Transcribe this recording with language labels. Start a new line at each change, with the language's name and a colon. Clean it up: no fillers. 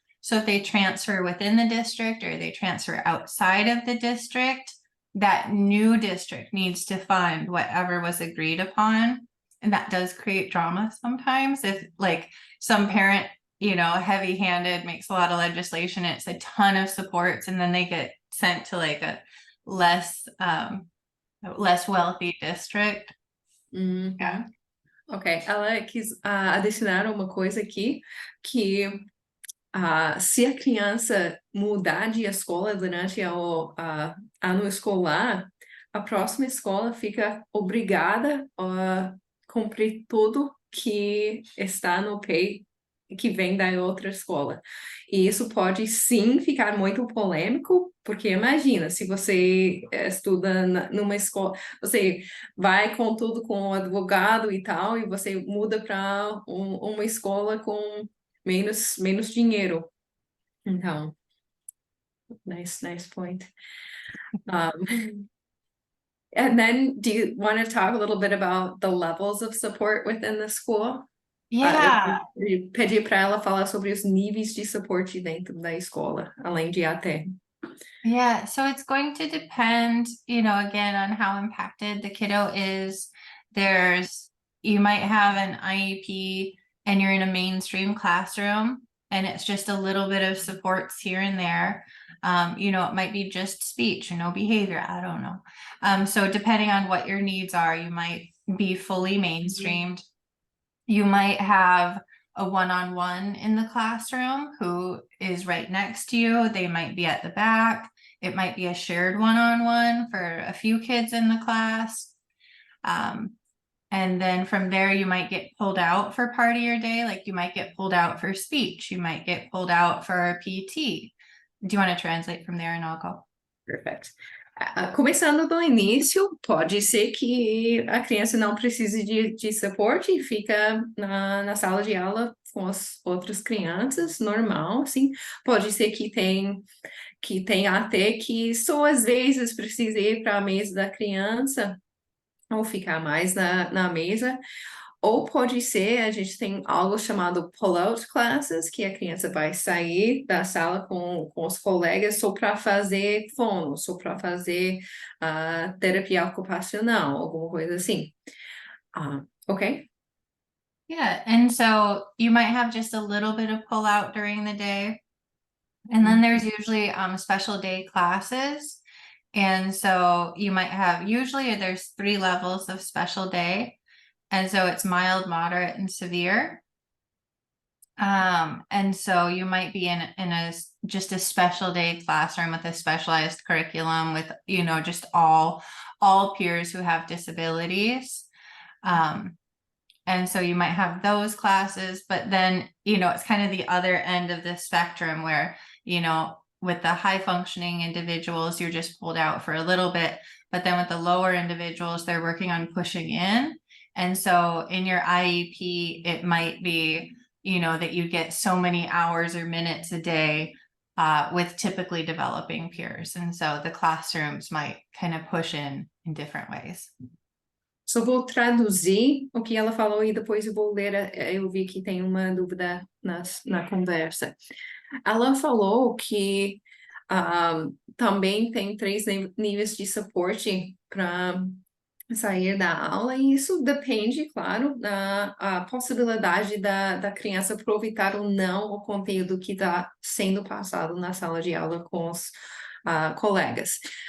English: So if they transfer within the district or they transfer outside of the district, that new district needs to fund whatever was agreed upon. And that does create drama sometimes. If like some parent, you know, heavy-handed, makes a lot of legislation, it's a ton of supports, and then they get sent to like a less less wealthy district. Uhum. Yeah.
Portuguese: Ok, ela quis adicionar uma coisa aqui, que se a criança mudar de escola durante o ano escolar, a próxima escola fica obrigada a cumprir tudo que está no PEI que vem da outra escola. E isso pode sim ficar muito polêmico, porque imagina, se você estuda numa escola, você vai com tudo com o advogado e tal, e você muda para uma escola com menos dinheiro.
English: Então, nice point. And then, do you want to talk a little bit about the levels of support within the school? Yeah.
Portuguese: Eu pedi para ela falar sobre os níveis de suporte dentro da escola, além de AT.
English: Yeah, so it's going to depend, again, on how impacted the kiddo is. You might have an IEP and you're in a mainstream classroom and it's just a little bit of supports here and there. It might be just speech and no behavior. I don't know. So depending on what your needs are, you might be fully mainstreamed. You might have a one-on-one in the classroom who is right next to you. They might be at the back. It might be a shared one-on-one for a few kids in the class. And then from there, you might get pulled out for part of your day. Like you might get pulled out for speech. You might get pulled out for PT. Do you want to translate from there and I'll go? Perfect.
Portuguese: Começando do início, pode ser que a criança não precise de suporte e fica na sala de aula com as outras crianças, normal, assim. Pode ser que tem até que só às vezes precisa ir para a mesa da criança ou ficar mais na mesa. Ou pode ser, a gente tem algo chamado pull-out classes, que a criança vai sair da sala com os colegas só para fazer fono, só para fazer terapia ocupacional, alguma coisa assim. Ok?
English: Yeah, and so you might have just a little bit of pull out during the day. And then there's usually special day classes. And so you might have, usually there's 3 levels of special day. And so it's mild, moderate, and severe. And so you might be in just a special day classroom with a specialized curriculum with, just all peers who have disabilities. And so you might have those classes, but then, it's kind of the other end of the spectrum where, with the high functioning individuals, you're just pulled out for a little bit, but then with the lower individuals, they're working on pushing in. And so in your IEP, it might be, that you get so many hours or minutes a day with typically developing peers. And so the classrooms might kind of push in different ways.
Portuguese: Só vou traduzir o que ela falou e depois eu vou ler. Eu vi que tem uma dúvida na conversa. Ela falou que também tem 3 níveis de suporte para sair da aula, e isso depende, claro, da possibilidade da criança aproveitar ou não o conteúdo que está sendo passado na sala de aula com os colegas.